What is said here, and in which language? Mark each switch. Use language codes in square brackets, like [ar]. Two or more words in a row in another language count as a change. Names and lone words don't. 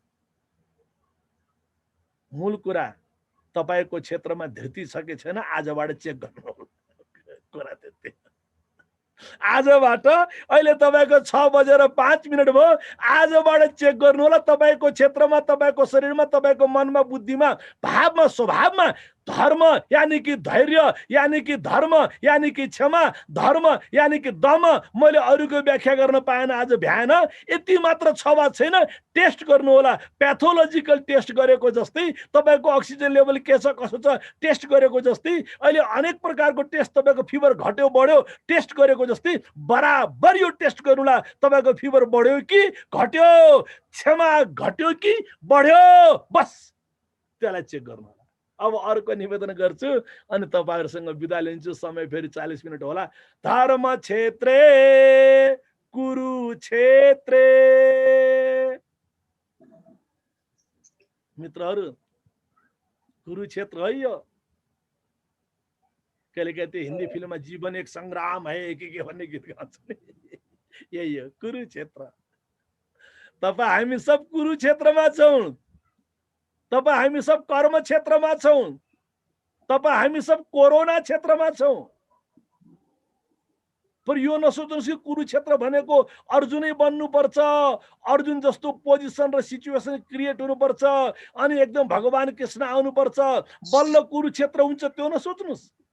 [ne] मूल कुरा तपाईको क्षेत्रमा धृति छ कि छैन आजबाट चेक गर्नुहोला। कुरा त्यति। आजबाट अहिले तपाईको 6:05 भयो, आजबाट चेक गर्नुहोला तपाईको क्षेत्रमा, तपाईको शरीरमा, तपाईको मनमा, बुद्धिमा, भावमा, स्वभावमा धर्म यानी कि धैर्य, यानी कि धर्म, यानी कि क्षमा, धर्म यानी कि दम मैले अरूको व्याख्या गर्न पाएन, आज भ्याएन, यति मात्र छ वा छैन टेस्ट गर्नुहोला। [en] pathological test [ne] गरेको जस्तै, तपाईको [en] oxygen level [ne] के छ कसो छ टेस्ट गरेको जस्तै, अहिले अनेक प्रकारको टेस्ट, तपाईको फिभर घट्यो बढ्यो टेस्ट गरेको जस्तै बराबर यो टेस्ट गर्नुला। तपाईको फिभर बढ्यो कि घट्यो, क्षमा घट्यो कि बढ्यो, बस त्यसलाई चेक गर्नु। अब अर्को निवेदन गर्छु अनि तपाईहरुसँग बिदा लिन्छु, समय फेरि 40 मिनेट होला। [sa] धर्म क्षेत्रे कुरुक्षेत्रे। [ne] मित्रहरू, कुरुक्षेत्र है यो। कहिले कहिले हिन्दी फिल्ममा [hi] जीवन एक संग्राम है [ne] के भन्ने गीत गाउँछ नि, यही हो कुरुक्षेत्र। तपाई हामी सब कुरुक्षेत्रमा छौं, तपाई हामी सब कर्म क्षेत्रमा छौं, तपाई हामी सब कोरोना क्षेत्रमा छौं। पर यो नसोच्नुस् कि कुरुक्षेत्र भनेको अर्जुनै बन्नुपर्छ, अर्जुन जस्तो पोजिसन र [en] situation create [ne] हुनुपर्छ अनि एकदम भगवान कृष्ण आउनुपर्छ बल्ल कुरुक्षेत्र हुन्छ, त्यो नसोच्नुस्।